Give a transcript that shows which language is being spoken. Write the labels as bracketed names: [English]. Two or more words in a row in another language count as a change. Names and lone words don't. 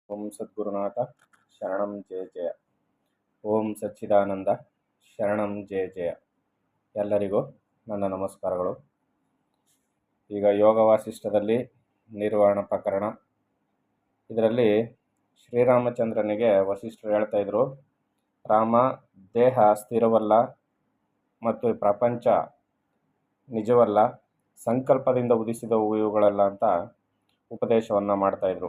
[Sanskrit] ಓಂ ಸದ್ಗುರುನಾಥ ಶರಣಂ ಜಯ ಜಯ. ಓಂ ಸಚ್ಚಿದಾನಂದ ಶರಣಂ ಜಯ ಜಯ. [Kannada] ಎಲ್ಲರಿಗೂ ನನ್ನ ನಮಸ್ಕಾರಗಳು. ಈಗ ಯೋಗ ವಾಸಿಷ್ಠದಲ್ಲಿ ನಿರ್ವಾಣ ಪ್ರಕರಣ. ಇದರಲ್ಲಿ ಶ್ರೀರಾಮಚಂದ್ರನಿಗೆ ವಸಿಷ್ಠರು ಹೇಳ್ತಾ ಇದ್ರು, ರಾಮ, ದೇಹ ಸ್ಥಿರವಲ್ಲ ಮತ್ತು ಪ್ರಪಂಚ ನಿಜವಲ್ಲ, ಸಂಕಲ್ಪದಿಂದ ಉದಿಸಿದವು ಇವುಗಳೆಲ್ಲ ಅಂತ ಉಪದೇಶವನ್ನು ಮಾಡ್ತಾಯಿದ್ರು.